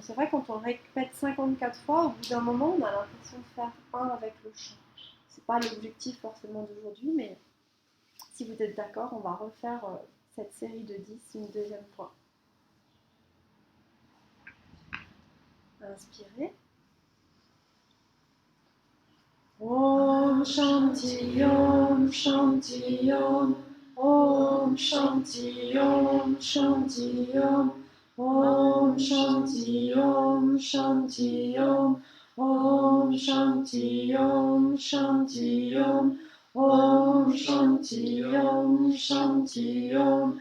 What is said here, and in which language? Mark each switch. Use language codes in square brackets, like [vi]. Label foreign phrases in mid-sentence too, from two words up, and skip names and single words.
[fr] C'est vrai, quand on répète 54 fois, au bout d'un moment, on a l'impression de faire un avec le chant. C'est pas l'objectif forcément d'aujourd'hui, mais si vous êtes d'accord, on va refaire cette série de 10 une deuxième fois. Inspirez. [sa] ॐ शान्ति ॐ शान्ति ॐ ॐ शान्ति ॐ शान्ति ॐ ॐ शान्ति ॐ शान्ति ॐ ॐ शान्ति ॐ शान्ति ॐ ॐ शान्ति ॐ शान्ति ॐ